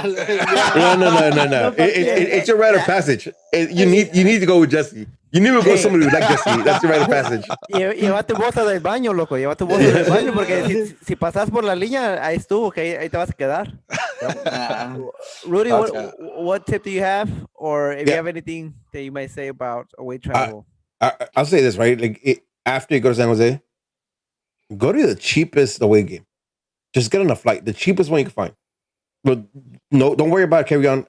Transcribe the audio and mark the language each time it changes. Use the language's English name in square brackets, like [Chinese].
[English] It's your rite of passage. You need to go with Jesse. You need to go with somebody who like Jesse. That's your rite of passage. [Spanish] Lleva tu bolsa del baño, loco. Lleva tu bolsa del baño, porque si pasas por la línea, ahí estuvo, que ahí te vas a quedar. [English] Rudy, what tip do you have, or if you have anything that you might say about away travel? I'll say this, right? Like, after you go to San Jose, go to the cheapest away game. Just get on a flight, the cheapest one you can find. But no, don't worry about carry-on.